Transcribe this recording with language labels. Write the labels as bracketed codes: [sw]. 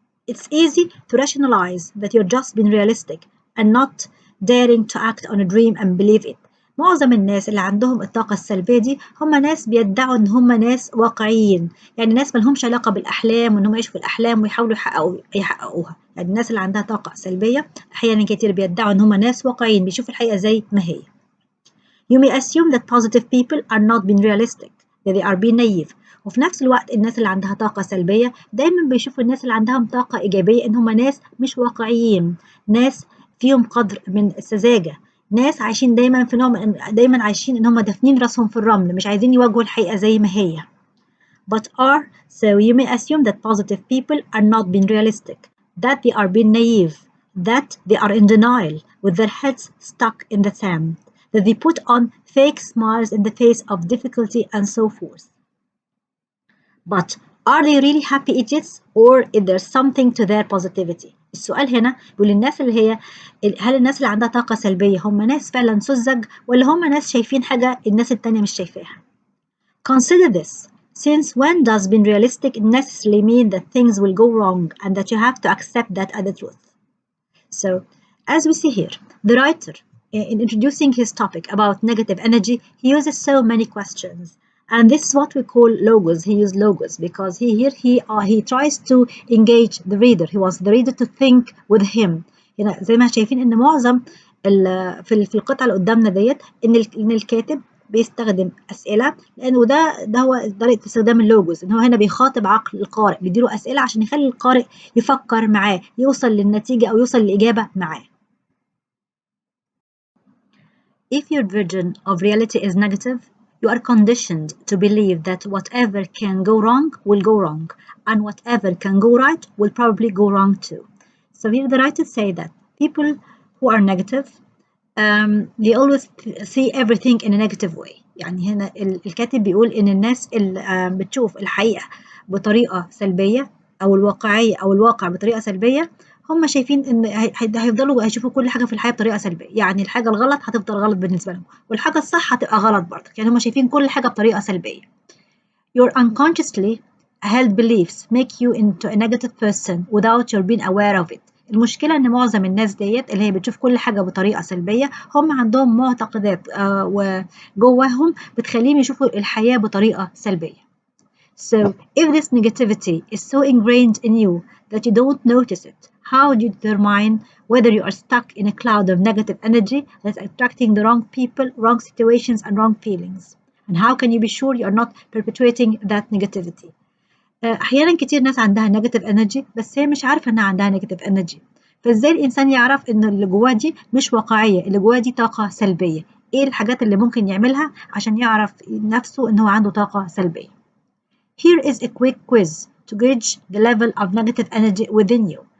[en] It's easy to rationalize that you're just being realistic and not daring to act on a dream and believe it. [ar] معظم الناس اللي عندهم الطاقة السلبية دي هم ناس بيدعوا إن هم ناس واقعيين، يعني ناس ملهمش علاقة بالأحلام وإنهم يعيشوا في الأحلام ويحاولوا يحققوها. يعني الناس اللي عندها طاقة سلبية أحيانا كتير بيدعوا إن هم ناس واقعيين بيشوفوا الحقيقة زي ما هي. [en] You may assume that positive people are not being realistic, that they are being naive. [ar] وفي نفس الوقت الناس اللي عندها طاقة سلبية دايما بيشوفوا الناس اللي عندهم طاقة إيجابية إن هم ناس مش واقعيين، ناس فيهم قدر من السذاجة، ناس عايشين دايما في نوع دايما عايشين ان هم دافنين راسهم في الرمل، مش عايزين يواجهوا الحقيقة زي ما هي. [en] So you may assume that positive people are not being realistic, that they are being naive, that they are in denial with their heads stuck in the sand, that they put on fake smiles in the face of difficulty and so forth. But are they really happy idiots, or is there something to their positivity? [ar] السؤال هنا بيقول الناس اللي هي هل الناس اللي عندها طاقة سلبية هم ناس فعلا سذج، ولا هم ناس شايفين حاجة الناس التانية مش شايفاها؟ [en] Consider this. Since when does being realistic necessarily mean that things will go wrong and that you have to accept that as the truth? So, as we see here, the writer, in introducing his topic about negative energy, he uses so many questions. And this is what we call logos. He used logos because he tries to engage the reader. He wants the reader to think with him. [ar] هنا زي ما شايفين ان معظم في القطعة اللي قدامنا ديت ان الكاتب بيستخدم أسئلة، لأنه ده هو طريقة استخدام اللوجوز، إن هو هنا بيخاطب عقل القارئ، بيديله أسئلة عشان يخلي القارئ يفكر معاه، يوصل للنتيجة أو يوصل للإجابة معاه. [en] If your version of reality is negative, you are conditioned to believe that whatever can go wrong will go wrong, and whatever can go right will probably go wrong too. So here the writers say that people who are negative, they always see everything in a negative way. [ar] يعني هنا الكاتب بيقول إن الناس اللي بتشوف الحقيقة بطريقة سلبية، أو الواقعية أو الواقع بطريقة سلبية، هم شايفين إن هيفضلوا هيشوفوا كل حاجة في الحياة بطريقة سلبية، يعني الحاجة الغلط هتفضل غلط بالنسبة لهم، والحاجة الصح هتبقى غلط برضه، يعني هم شايفين كل حاجة بطريقة سلبية. [en] Your unconsciously held beliefs make you into a negative person without your being aware of it. [ar] المشكلة إن معظم الناس ديت اللي هي بتشوف كل حاجة بطريقة سلبية، هم عندهم معتقدات وجواهم بتخليهم يشوفوا الحياة بطريقة سلبية. [en] So if this negativity is so ingrained in you that you don't notice it, how do you determine whether you are stuck in a cloud of negative energy that's attracting the wrong people, wrong situations, and wrong feelings? And how can you be sure you are not perpetuating that negativity? [ar] أحيانا كتير ناس عندها negative energy بس هي مش عارفة إنها عندها negative energy. فإزاي الإنسان يعرف إن اللي جواه دي مش واقعية، اللي جواه دي طاقة سلبية؟ إيه الحاجات اللي ممكن يعملها عشان يعرف نفسه إن هو عنده طاقة سلبية؟ [en] Here is a quick quiz to gauge the level of negative energy within you.